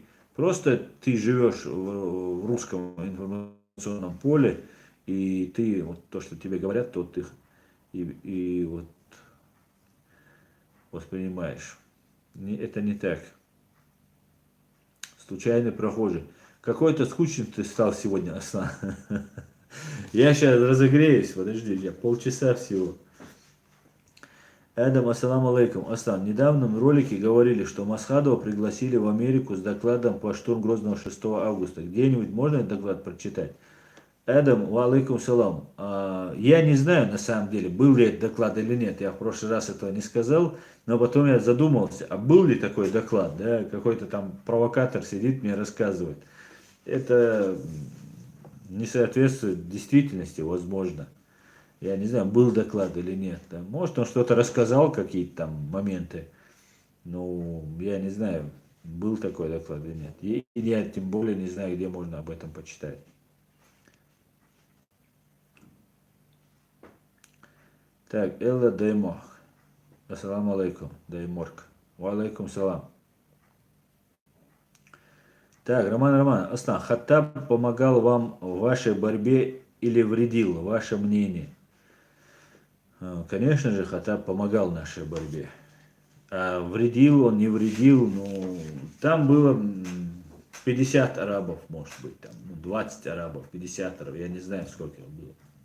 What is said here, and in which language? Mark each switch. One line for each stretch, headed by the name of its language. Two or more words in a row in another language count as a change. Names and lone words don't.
Russian: Просто ты живешь в русском информационном поле, и ты, вот то, что тебе говорят, то ты и вот воспринимаешь. Это не так. Случайный прохожий. Какой-то скучный ты стал сегодня, Аслан. Я сейчас разогреюсь, подожди, я полчаса всего. Эдам,
Arabic: السلام عليكم.
Russian: Аслан, в недавнем ролике говорили, что Масхадова пригласили в Америку с докладом по штурму Грозного 6 августа. Где-нибудь можно этот доклад прочитать? Эдам,
Arabic: وعليكم سلام.
Russian: Я не знаю, на самом деле, был ли этот доклад или нет. Я в прошлый раз этого не сказал, но потом я задумался, а был ли такой доклад, да? Какой-то там провокатор сидит, мне рассказывает. Это не соответствует действительности, возможно. Я не знаю, был доклад или нет. Да. Может, он что-то рассказал, какие-то там моменты. Ну, я не знаю, был такой доклад или нет. И я тем более не знаю, где можно об этом почитать. Так, Элла Даймох.
Arabic: السلام عليكم, Дайморк. وعليكم سلام.
Russian: Так, Роман, Аслан, Хаттаб помогал вам в вашей борьбе или вредил? Ваше мнение? Конечно же, Хаттаб помогал нашей борьбе. А вредил он, не вредил, ну, там было 50 арабов, может быть, там, ну, 20 арабов, 50 арабов, я не знаю, сколько их было.